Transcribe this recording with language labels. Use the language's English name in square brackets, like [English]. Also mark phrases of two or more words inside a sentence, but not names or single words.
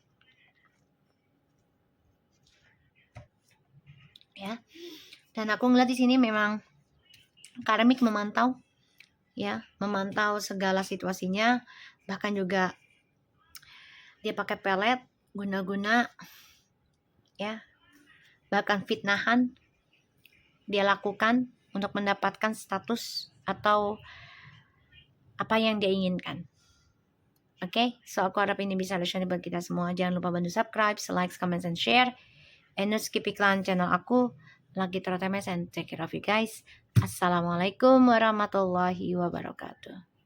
[Indonesian] Ya, dan aku ngeliat di sini memang karmik memantau, ya, memantau segala situasinya, bahkan juga dia pakai pelet, guna-guna, ya, bahkan fitnahan dia lakukan untuk mendapatkan status atau apa yang dia inginkan. Oke, so aku harap ini bisa solusi buat kita semua. Jangan lupa bantu [English] subscribe, like, comment, and share. And no skip [Indonesian] iklan channel aku. [English] Lagi TMS and take care of you guys. [Arabic] السلام عليكم ورحمة الله وبركاته.